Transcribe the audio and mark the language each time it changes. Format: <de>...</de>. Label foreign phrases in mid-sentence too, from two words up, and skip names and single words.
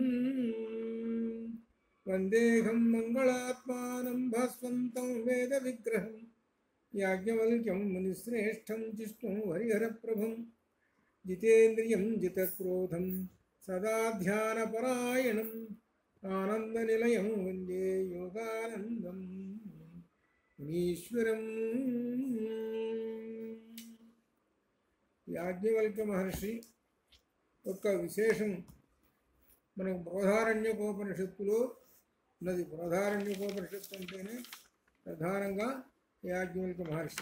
<sa>वन्देऽहं मङ्गलात्मानं भास्वन्तं वेदविग्रहं याज्ञवल्क्यं मुनिश्रेष्ठं विष्णुं हरिहरप्रभुं। जितेन्द्रियं जितक्रोधं सदा ध्यानपरायणम् आनन्दनिलयं वन्दे योगानन्दं मुनीश्वरम्।</sa> <te>యాజ్ఞవల్క్య మహర్షి యొక్క విశేషం మనకు బృహదారణ్యకోపనిషత్తులో ఉన్నది. బృహదారణ్యకోపనిషత్తు అంటేనే ప్రధానంగా యాజ్ఞవల్క్య మహర్షి.</te>